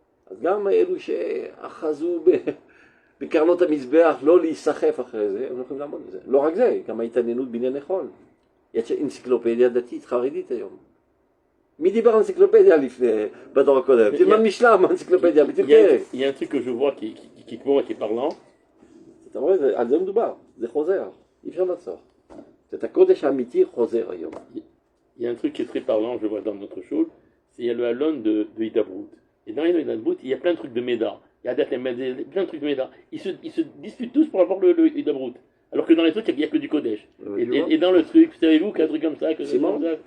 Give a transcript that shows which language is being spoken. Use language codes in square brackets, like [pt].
[he] אז גם אלו שאחזו בקרנות המזבח לא להיסחף אחרי זה, הם לא יכולים לעמוד בזה. לא רק זה, גם ההתעניינות בענייני חול. יש אנציקלופדיה דתית חרדית היום. מי דיבר על אנציקלופדיה לפני, בדור הקודם? תלמד משנה מאנציקלופדיה, בתפקרת. [fr] Il y a un truc que je vois qui est parlant. [he] אתה רואה, על זה מדובר, זה חוזר, אי אפשר לעצור. זה הקודש האמיתי חוזר היום. [fr] Il y a un truc qui est très parlant, je vois dans notre chose, c'est il y a le halon de Hidabrut. Et dans Hidabrut, il y a plein de trucs de Méda. Il y a plein de trucs de Méda. Ils se disputent tous pour avoir le Hidabrut. Alors que dans les trucs, il n'y a que du Kodesh. Et dans le truc, savez-vous qu'un truc comme ça, c'est bon,